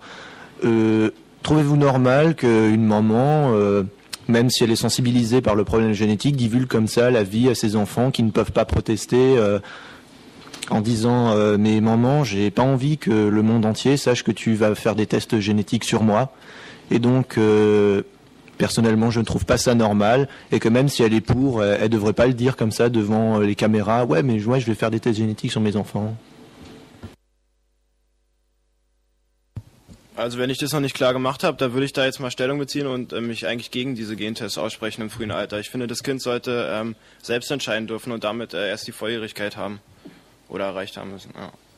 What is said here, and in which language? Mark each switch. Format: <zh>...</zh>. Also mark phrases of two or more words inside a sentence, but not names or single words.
<fr>Trouvez-vous normal qu'une maman, même si elle est sensibilisée par le problème génétique, divulgue comme ça la vie à ses enfants qui ne peuvent pas protester en disant mais maman, j'ai pas envie que le monde entier sache que tu vas faire des tests génétiques sur moi. Et donc, personnellement, je ne trouve pas ça normal et que même si elle est pour, elle devrait pas le dire comme ça devant les caméras. Ouais, mais je vais faire des tests génétiques sur mes enfants.</fr> <de>Also wenn ich das noch nicht klar gemacht habe, da würde ich da jetzt mal Stellung beziehen und mich eigentlich gegen diese Gentests aussprechen im frühen Alter. Ich finde, das Kind sollte selbst entscheiden dürfen und damit erst die Volljährigkeit haben oder erreicht haben müssen. Ja.</de>